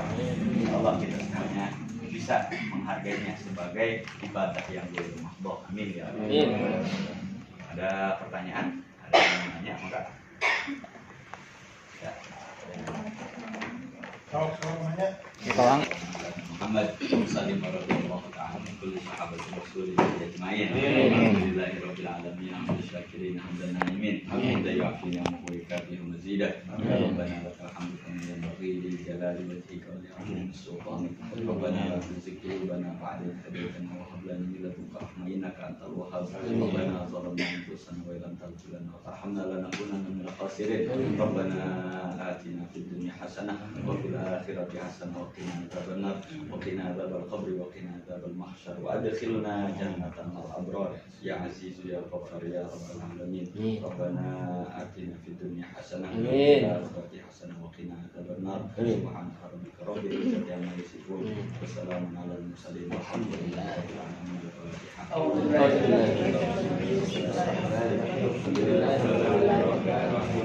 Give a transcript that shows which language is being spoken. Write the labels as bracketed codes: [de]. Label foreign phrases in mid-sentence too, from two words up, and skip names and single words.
[id] Allah kita semuanya bisa menghargainya sebagai ibadah yang bermakna. [ar] آمين يا الله. [id] Ada pertanyaan? Ada yang nanya? Enggak? Ya. Kalau namanya Sekarang [ar] محمد صلى الله عليه تعالى من كل صحابة رسول الله أجمعين. Amin. الحمد لله رب العالمين. الحمد لله رب حمدا ناعمين. حمدا يعافينا ويكافئ مزيده. ربنا لك الحمد كما ينبغي لجلال وجهك ولعظيم سلطانك. ربنا لا تزغ قلوبنا بعد إذ هديتنا وهب لنا من لدنك رحمة إنك أنت الوهاب. ربنا ظلمنا أنفسنا وإن لم تغفر لنا وترحمنا لنكونن من الخاسرين. ربنا آتنا في الدنيا حسنة وفي الآخرة حسنة وقنا عذاب النار وقنا عذاب القبر وقنا عذاب المحشر وأدخلنا جنة الأبرار يا عزيز يا غفار يا رب العالمين. ربنا آتنا في الدنيا حسنة وفي الآخرة حسنة وقنا عذاب النار. سبحان ربك رب العزة عما يصفون وسلام على المرسلين والحمد لله رب العالمين.